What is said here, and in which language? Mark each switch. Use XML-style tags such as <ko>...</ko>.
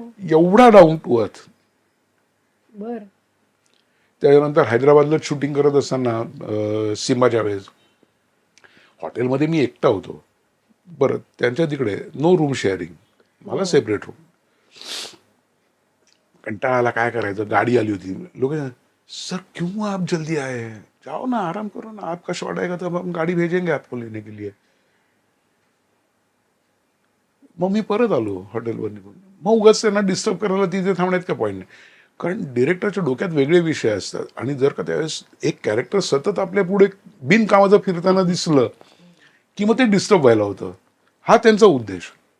<mr>एवढा down to earth. बर. त्याच्यानंतर हैदराबादला शूटिंग करत असताना सिम्बाच्या वेळेस हॉटेलमध्ये मी एकटा होतो. बरं, त्यांच्या तिकडे नो रूम शेअरिंग, मला सेपरेट रूम. कंटाळा आला, काय करायचं. गाडी आली होती.</mr> <hi>लोक, सर क्यों आप जल्दी आए, जाओ ना, आराम करो ना, आपका शॉट आएगा तो हम गाड़ी भेजेंगे आपको लेने के लिए.</hi> <mr>मग मी परत आलो हॉटेलवर निघून. मग उगाच त्यांना डिस्टर्ब करायला तिथे थांबण्यात का पॉईंट नाही. कारण डिरेक्टरच्या डोक्यात वेगळे विषय असतात. आणि जर का त्यावेळेस एक कॅरेक्टर सतत आपल्या पुढे बिनकामाचं फिरताना दिसलं की मग ते डिस्टर्ब व्हायला होतं. हा त्यांचा उद्देश.</mr>